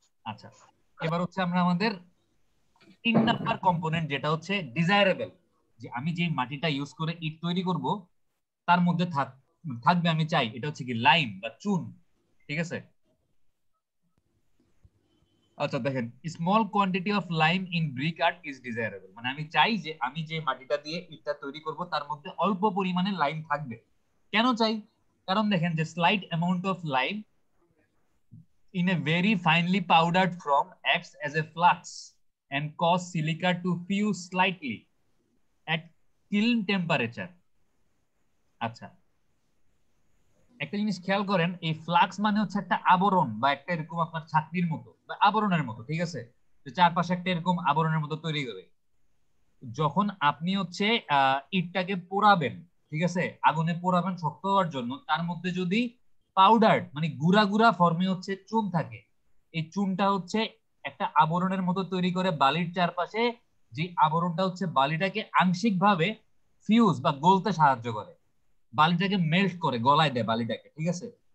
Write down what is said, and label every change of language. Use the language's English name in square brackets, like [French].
[Bangla] আচ্ছা, এবার হচ্ছে আমরা আমাদের 3 নাম্বার কম্পোনেন্ট যেটা হচ্ছে ডিজায়ারেবল, যে আমি যে মাটিটা ইউজ করে ইট তৈরি করব তার মধ্যে থাকবে, আমি চাই এটা হচ্ছে কি লাইম বা চুন। ঠিক আছে। আচ্ছা দেখেন, [English] small quantity of lime in brick earth is desirable, [Bangla] মানে আমি চাই যে আমি যে মাটিটা দিয়ে ইটটা তৈরি করব তার মধ্যে অল্প পরিমাণে লাইম থাকবে। কেন চাই? কারণ দেখেন যে [English] Slight amount of lime in a very finely powdered form acts as a flux and cause silica to fuse slightly at kiln temperature. [Bangla] আচ্ছা, একটা জিনিস খেয়াল করেন, এই ফ্লাক্স মানে হচ্ছে একটা আবরণ বা একটা এরকম আপনার ছাকনির মতো বা আবরণের মতো, ঠিক আছে, যে চারপাশে একটা এরকম আবরণের মতো তৈরি করে। যখন আপনি হচ্ছে ইটটাকে পোড়াবেন, ঠিক আছে, আগুনে পোড়াবেন শক্ত হওয়ার জন্য, তার মধ্যে যদি পাউডার মানে গুঁড়া গুঁড়া ফর্মে হচ্ছে চুন থাকে, এই চুনটা হচ্ছে একটা আবরণের মতো তৈরি করে বালির চারপাশে, যে আবরণটা হচ্ছে বালিটাকে আংশিকভাবে ফিউজ বা গলতে সাহায্য করে, বালিটাকে মেল্ট করে গলায় দেয় বালিটাকে, ঠিক আছে।